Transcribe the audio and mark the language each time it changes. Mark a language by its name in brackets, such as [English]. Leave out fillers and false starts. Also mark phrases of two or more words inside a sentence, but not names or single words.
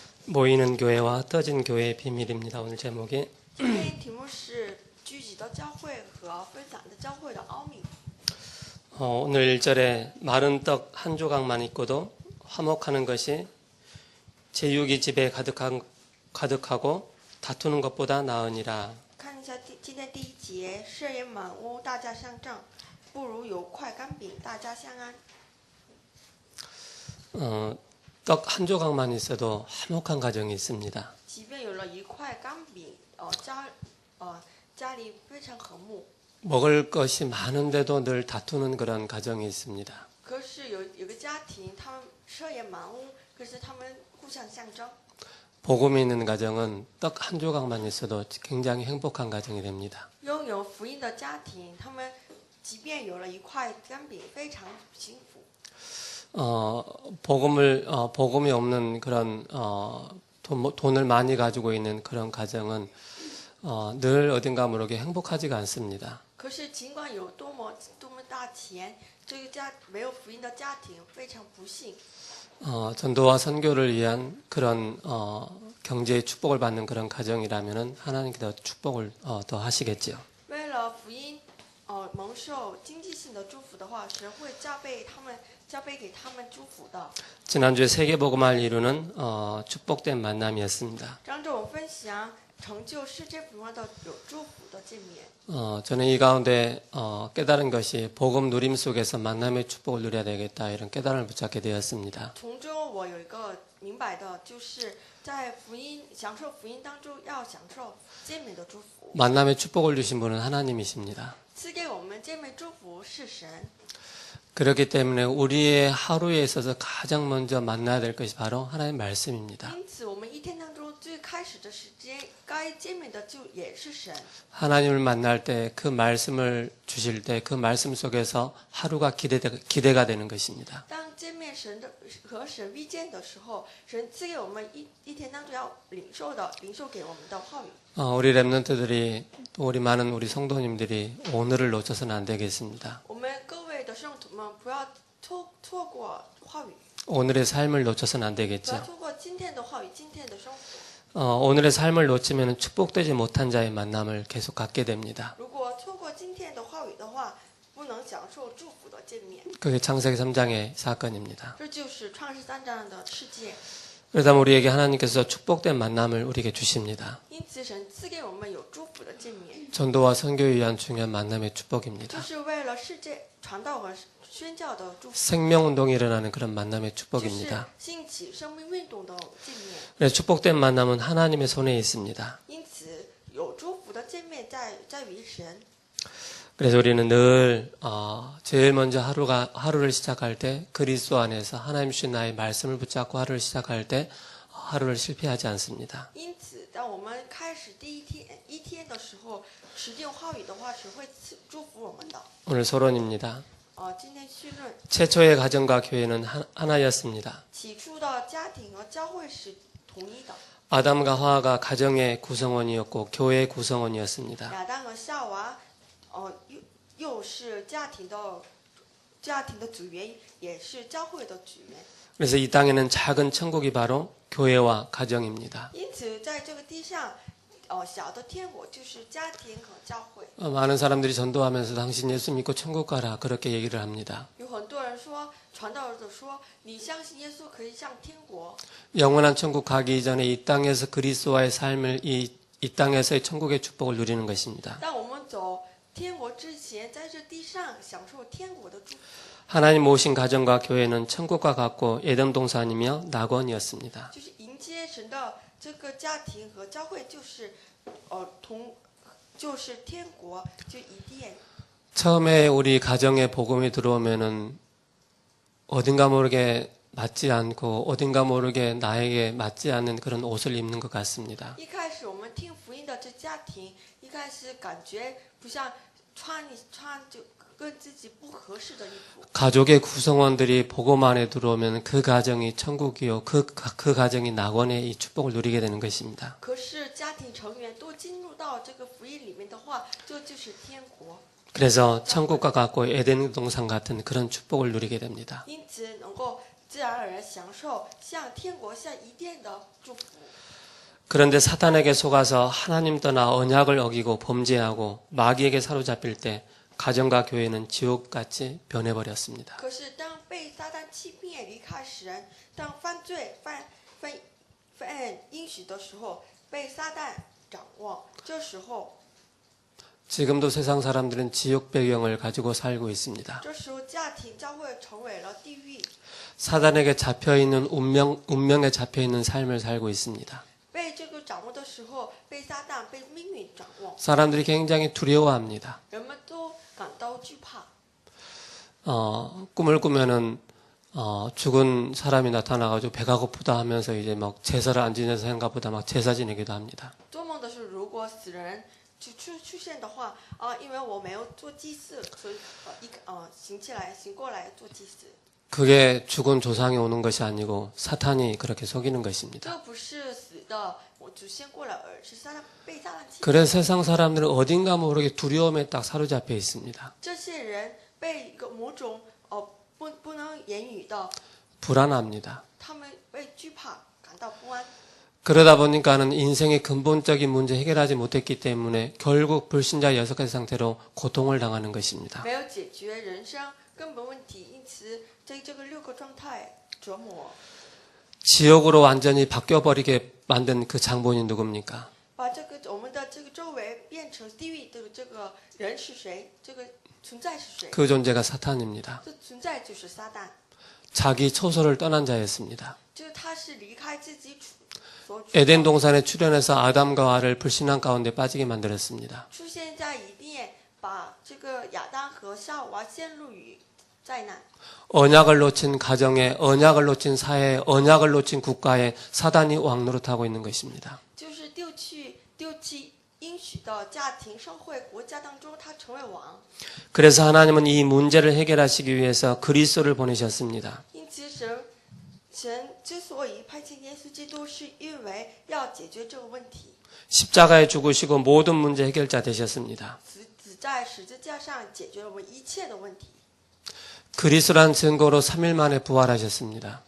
[Korean] 모이는 교회와 흩어진 교회의 비밀입니다. 오늘 제목이 [Chinese] 今天题目是聚集的教会和分散的教会的奥秘。 [Korean] 오늘 1절에 마른 떡 한 조각만 있고도 화목하는 것이 제육이 집에 가득하고 다투는 것보다 나으니라. [Chinese] 看一下今天第一节，舍言满屋，大家相争，不如有块干饼，大家相安。 [Korean] 떡 한 조각만 있어도 화목한 가정이 있습니다. [Chinese] 即便有了一块干饼，家里非常和睦。 [Korean] 먹을 것이 많은데도 늘 다투는 그런 가정이 있습니다. [Chinese] 可是有个家庭，他们舍言满屋，可是他们互相相争。 [Korean] 복음이 있는 가정은 떡 한 조각만 있어도 굉장히 행복한 가정이 됩니다. [Chinese] 拥有福音的家庭，他们即便有了一块干饼，非常幸福。 [Korean] 복음이 없는 그런 돈을 많이 가지고 있는 그런 가정은 늘 어딘가 모르게 행복하지가 않습니다. [Chinese] 可是尽管有多么大钱，这个家没有福音的家庭非常不幸。 [Korean] 전도와 선교를 위한 그런 경제의 축복을 받는 그런 가정이라면은 하나님께서 축복을 더 하시겠지요. [Chinese] 为了福音蒙受经济性的祝福的话，神会加倍给他们祝福的。 [Korean] 지난주에 세계복음화를 이루는 축복된 만남이었습니다. [Chinese] 张总分享成就世界福音的有祝福的见面。 [Korean] 저는 이 가운데 깨달은 것이 복음 누림 속에서 만남의 축복을 누려야 되겠다 이런 깨달음을 붙잡게 되었습니다. [Chinese] 从中我有一个明白的，就是在享受福音当中要享受见面的祝福。 [Korean] 만남의 축복을 주신 분은 하나님이십니다. [Chinese] 赐给我们见面祝福是神。 [Korean] 그렇기 때문에 우리의 하루에 있어서 가장 먼저 만나야 될 것이 바로 하나님의 말씀입니다. [Chinese] 因此，我们一天当中最开始的时间该见面的就也是神。 [Korean] 하나님을 만날 때 그 말씀을 주실 때 그 말씀 속에서 하루가 기대가 되는 것입니다. [Chinese] 当见面和神遇见的时候，神赐给我们一天当中要领受给我们的话语。 [Korean] 우리 렘넌트들이 또 우리 성도님들이 오늘을 놓쳐서는 안 되겠습니다. [Chinese] 我们各位的圣徒们不要错过话语， [Korean] 오늘의 삶을 놓쳐서는 안 [Chinese] 不要 [Korean] 되겠죠. [Chinese] 错过今天的话语，今天的生活。 [Korean] 오늘의 삶을 놓치면 축복되지 못한 자의 만남을 계속 갖게 됩니다. [Chinese] 如果错过今天的话语的话，不能享受祝福的见面。 [Korean] 그게 창세기 3장의 사건입니다. [Chinese] 这就是创世3章的世界。 [Korean] 그러다 우리에게 하나님께서 축복된 만남을 우리에게 주십니다. [Chinese] 因此，神赐给我们有祝福的见面， [Korean] 전도와 선교에 위한 중요한 만남의 축복입니다. [Chinese] 就是为了世界传道和宣教的祝福， [Korean] 생명운동이 일어나는 그런 만남의 [Chinese] 就是 [Korean] 축복입니다. [Chinese] 兴起生命运动的见面。 [Korean] 그래서 축복된 만남은 하나님의 손에 있습니다. [Chinese] 因此，有祝福的见面在于神。 [Korean] 그래서 우리는 늘 제일 먼저 하루를 시작할 때 그리스도 안에서 하나님 주신 나의 말씀을 붙잡고 하루를 시작할 때 하루를 실패하지 않습니다. [Chinese] 因此，当我们开始第一天的时候，持定话语的话，神会祝福我们的。 [Korean] 오늘 소론입니다. [Chinese] 今天绪论， [Korean] 최초의 가정과 교회는 하나였습니다. [Chinese] 起初的家庭和教会是统一的。 [Korean] 아담과 하와가 가정의 구성원이었고 교회의 구성원이었습니다. [Chinese] 亚当和夏娃，又是家庭的组员，也是教会的组员。 [Korean] 그래서 이 땅에는 작은 천국이 바로 교회와 가정입니다. [Chinese] 因此，在这个地上，小的天国就是家庭和教会。 [Korean] 많은 사람들이 전도하면서 당신 예수 믿고 천국 가라 그렇게 얘기를 합니다. [Chinese] 有很多人说，传道者说，你相信耶稣可以上天国。 [Korean] 영원한 천국 가기 이전에 이 땅에서 그리스도와의 삶을 이 땅에서의 천국의 축복을 누리는 것입니다. [Chinese] 当我们走天国之前，在这地上享受天国的祝福。 [Korean] 하나님 모신 가정과 교회는 천국과 같고 에덴 동산이며 낙원이었습니다. [Chinese] 就是迎接神的这个家庭和教会，就是天国，就伊甸。 [Korean] 처음에 우리 가정에 복음이 들어오면은 어딘가 모르게 맞지 않고 어딘가 모르게 나에게 맞지 않는 그런 옷을 입는 것 같습니다. [Chinese] 一开始我们听福音的这家庭，一开始感觉不像穿就跟自己不合适的衣服。 [Korean] 가족의 구성원들이 복음 안에 들어오면 그 가정이 천국이요 그 가정이 낙원의 이 축복을 누리게 되는 것입니다. [Chinese] 可是家庭成员都进入到这个福音里面的话，这就是天国。 [Korean] 그래서 천국과 같고 에덴 동산 같은 그런 축복을 누리게 됩니다. [Chinese] 因此能够自然而然享受像天国像伊甸的祝福。 [Korean] 그런데 사탄에게 속아서 하나님 떠나 언약을 어기고 범죄하고 마귀에게 사로잡힐 때 가정과 교회는 지옥같이 변해버렸습니다. [Chinese] 可是当被撒旦欺骗离开神，当犯罪犯应许的时候，被撒旦掌握，这时候 [Korean] 지금도 세상 사람들은 지옥 배경을 가지고 살고 있습니다. [Chinese] 这时候家庭教会成为了地狱， [Korean] 사단에게 잡혀있는 운명에 잡혀있는 삶을 살고 있습니다. [Chinese] 被这个掌握的时候，被撒旦被命运掌握， [Korean] 사람들이 굉장히 두려워합니다. [Chinese] 人们都感到惧怕。 [Korean] 꿈을 꾸면은 죽은 사람이 나타나가지고 배가 고프다 하면서 이제 막 제사를 안 지내서 생각보다 막 제사 지내기도 합니다. [Chinese] 做梦的是，如果死人出现的话，因为我没有做祭祀，所以醒过来做祭祀。 [Korean] 그게 죽은 조상이 오는 것이 아니고 사탄이 그렇게 속이는 것입니다. [Chinese] 这不是死的我祖先过来，而是撒旦被撒旦欺骗。 [Korean] 그래서 세상 사람들은 어딘가 모르게 두려움에 딱 사로잡혀 있습니다. [Chinese] 这些人被一个某种不能言语的， [Korean] 불안합니다. [Chinese] 他们被惧怕，感到不安。 [Korean] 그러다 보니까는 인생의 근본적인 문제 해결하지 못했기 때문에 결국 불신자 6가지 상태로 고통을 당하는 것입니다. [Chinese] 没有解决人生根本问题，因此在这个6个状态折磨， [Korean] 지옥으로 완전히 바뀌어버리게 만든 그 장본이 누굽니까? [Chinese] 把我们的这个周围变成地狱的这个人是谁？这个存在是谁？ [Korean] 그 존재가 사탄입니다. [Chinese] 这存在就是撒旦， [Korean] 자기 초소를 떠난 자였습니다. [Chinese] 就是他是离开自己所 [Korean] 에덴 동산에 출현해서 아담과 하와를 불신앙 가운데 빠지게 만들었습니다. [Chinese] 出现在伊甸，把这个亚当和夏娃陷入于灾难。 [Korean] 언약을 놓친 가정에, 언약을 놓친 사회에, 언약을 놓친 국가에 사단이 왕노릇하고 있는 것입니다. [Chinese] 就是丢弃应许的家庭、社会、国家当中，他成为王。 [Korean] 그래서 하나님은 이 문제를 해결하시기 위해서 그리스도를 보내셨습니다. [Chinese] 因此神之所以派遣耶稣基督，是因为要解决这个问题。 [Korean] 십자가에 죽으시고 모든 문제 해결자 되셨습니다. [Chinese] 死在十字架上解决了我们一切的问题。 [Korean] 그리스도란 증거로 3일 만에 부활하셨습니다.